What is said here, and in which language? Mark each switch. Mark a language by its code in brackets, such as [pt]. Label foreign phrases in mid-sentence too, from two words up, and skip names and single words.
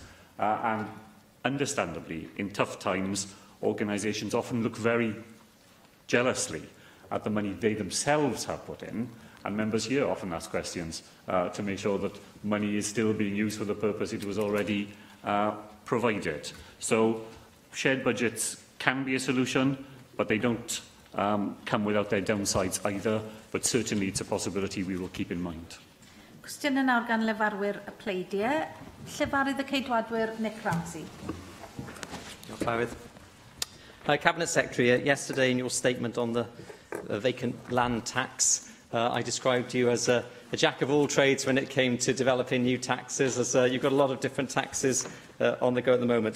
[en] And understandably, in tough times, organisations often look very jealously at the money they themselves have put in, and members here often ask questions to make sure that money is still being used for the purpose it was already provided. So shared budgets can be a solution, but they don't come without their downsides either, but certainly it's a possibility we will keep in mind. [cy] Cwestiwn yn nawr gan lefarwyr y pleidiau. Llefarydd y Ceidwadwyr Nick Ramsey. [en] Cabinet Secretary, yesterday in your statement on the vacant land tax, I described you as a jack of all trades when it came to developing new taxes, as you've got a lot of different taxes on the go at the moment.